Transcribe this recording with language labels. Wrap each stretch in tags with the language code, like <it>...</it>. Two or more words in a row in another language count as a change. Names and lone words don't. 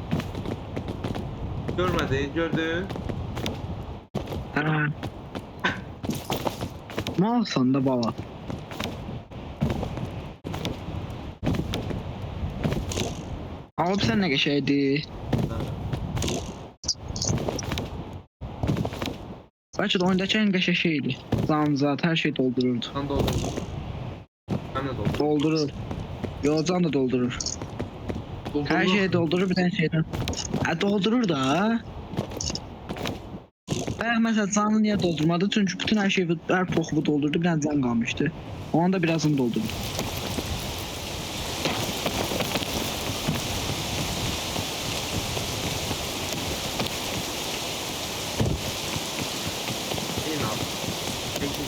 <tr>Görmedin, gördün. Ha. Malsan da baba. Abi sen ne geçeydi?</tr> <az>Bəlkə də oyundakı ən qəşəng şey idi. Zat, hər şey doldururdu.</az> <tr>Can doldurur. Ben de doldurur. Doldurur. Yo, can da doldurur.</tr> <az>Hər şeyi doldurur bir dənə şeydən. Doldurur da.</az> <tr>Ben mesela canı niye doldurmadı? Çünkü bütün her şeyi, her pokumu doldurdu. Bir tane can kalmıştı. Onun da birazını doldurdu. İyi ne yaptın? Peki.</tr>